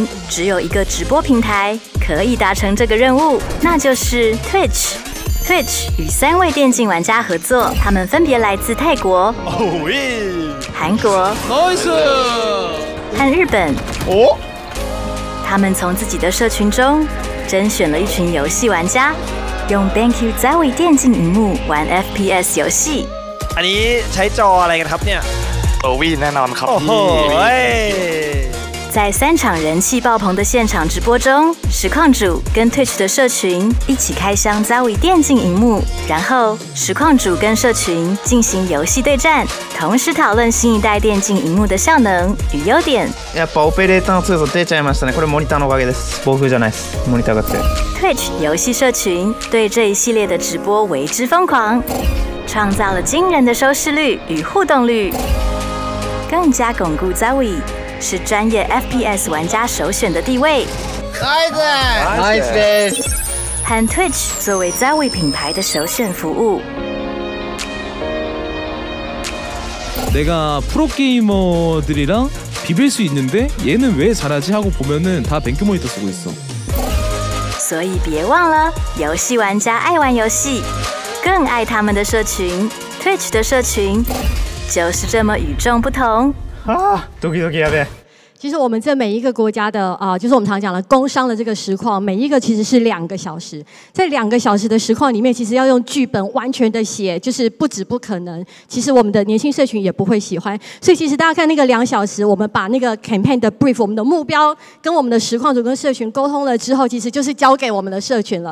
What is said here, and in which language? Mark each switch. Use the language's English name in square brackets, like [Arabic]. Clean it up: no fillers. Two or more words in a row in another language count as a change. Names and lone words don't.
[Chinese] 只有一个直播平台可以达成这个任务，那就是 Twitch。Twitch 与3位电竞玩家合作，他们分别来自泰国、韩国、和日本。他们从自己的社群中甄选了一群游戏玩家，用 BenQ 3位电竞萤幕玩 FPS 游戏。 [Thai] อันนี้ใช้จออะไรกันครับเนี่ยแน่นอนครับ [Chinese] 在3场人气爆棚的现场直播中，实况主跟 Twitch 的社群一起开箱 ZOE 电竞萤幕，然后实况主跟社群进行游戏对战，同时讨论新一代电竞萤幕的效能与優点。 [Japanese] やっぱオペレーターの強さ出ちゃいましたね。これモニターのおかげです。暴風じゃないです。モニターが強い。 [Chinese] Twitch 游戏社群对这一系列的直播为之疯狂，创造了惊人的收视率与互动率，更加巩固 ZOE是专业 FPS 玩家首选的地位。 [English] Nice [Chinese] 和 Twitch 作为 ZOE 品牌的首选服务。 [Korean] 내가 프로게이머들이랑 비빌 수 있는데 얘는 왜 잘하지 하고 보면은 다 뱅크 모니터 쓰고 있어. [Chinese] 所以别忘了，游戏玩家爱玩游戏，更爱他们的社群。Twitch 的社群就是这么与众不同。 [Japanese] ドキドキやべえ。 [Chinese] 其实我们这每一个国家的就是我们常讲的工商的这个实况，每一个其实是2个小时，在2个小时的实况里面，其实要用剧本完全的写，就是不止不可能。其实我们的年轻社群也不会喜欢，所以其实大家看那个2小时，我们把那个 campaign 的 brief， 我们的目标跟我们的实况组跟社群沟通了之后，其实就是交给我们的社群了。